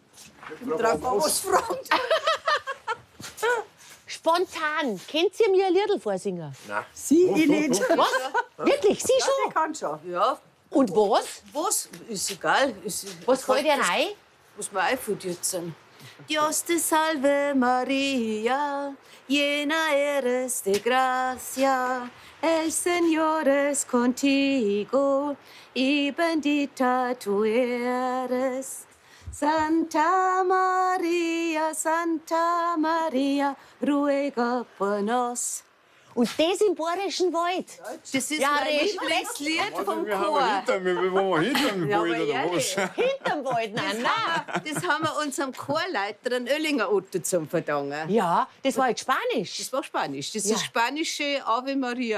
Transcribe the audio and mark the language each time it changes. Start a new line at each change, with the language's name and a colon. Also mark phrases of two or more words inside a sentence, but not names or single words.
German: Drauf mal was fragen. Spontan. Kennt ihr mir ein Liedl vorsingen? Sie, ich nicht. Was? Wirklich? Sie Ich schon? kann schon. Ja, Und was? was? Ist egal. Was fällt dir rein? Was mir einfällt jetzt.
Spanish: Dios te salve María, llena eres de gracia, el Señor es contigo y bendita tú eres. Santa María, ruega por nos.
German: Und das im Bayerischen Wald. Das ist Ja, mein Respekt. Lieblingslied vom Wir haben Chor. hinter Ja, aber ehrlich, Hinterm Wald, nein, nein. das haben wir unserem Chorleiter, den Oellinger Otto, zum verdanken. Ja, das war jetzt Spanisch. Das war Spanisch. Das Ja. ist spanische Ave Maria.